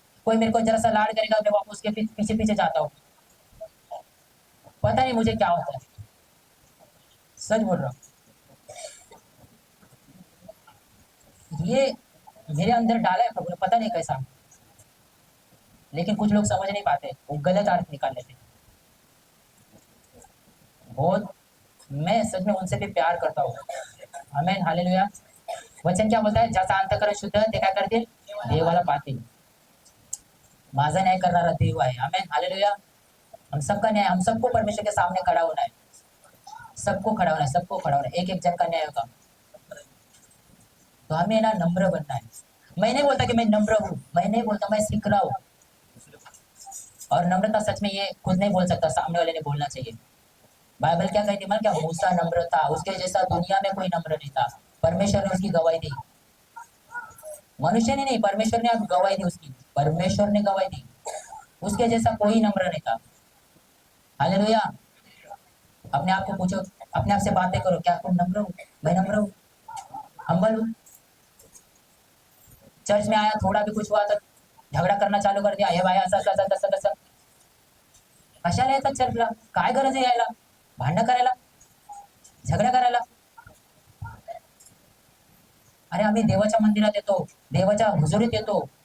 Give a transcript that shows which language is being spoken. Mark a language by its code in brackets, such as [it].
[hi] कोई मेरे को जरा सा लाड करेगा, मैं वापस उसके पीछे पीछे जाता हूँ, पता नहीं मुझे क्या होता है, सच बोल रहा हूँ। ये मेरे अंदर डाला है प्रभु ने, पता नहीं कैसा, लेकिन कुछ लोग समझ नहीं पाते, वो गलत अर्थ निकाल लेते। बहुत, मैं सच में उनसे भी प्यार करता हूँ। आमीन, हालेलुया। वचन क्या बोलता है, [mr] ज्याचा अंतःकरण शुद्ध ते काय करतील, देवाला पाहतील। माझा न्याय करणारा देव आहे। आमीन, हालेलुया। [hi] हम सबका न्याय, हम सबको परमेश्वर के सामने खड़ा होना है, सबको खड़ा होना है, सबको खड़ा होना है, एक एक जन का न्याय होगा। तो हमें ना नम्र बनना है। मैं नहीं बोलता कि मैं नम्र हूँ, मैं नहीं बोलता, मैं सीख रहा हूँ। और नम्रता सच में ये खुद नहीं बोल सकता, सामने वाले ने बोलना चाहिए। बाइबल क्या कहती है, क्या मूसा नम्र था, उसके जैसा दुनिया में कोई नम्र नहीं था। परमेश्वर ने उसकी गवाही दी, मनुष्य ने नहीं, परमेश्वर ने अब गवाही दी उसकी, परमेश्वर ने गवाही दी, उसके जैसा कोई नम्र नहीं था। हालेलुया। अपने आप को पूछो, अपने आप से बातें करो, क्या तुम नम्र हो, मैं नम्र हूँ, हम्बल हूँ। चर्च में आया, थोड़ा भी कुछ हुआ तो झगड़ा करना चालू कर दिया, [mr] हे भाई असं कसं तसं कसं। कशाला येतात चर्चला, काय गरज आहे यायला, भांडण करायला, झगडा करायला। अरे आम्ही देवाच्या मंदिरात येतो, देवाच्या हुजुरीत येतो।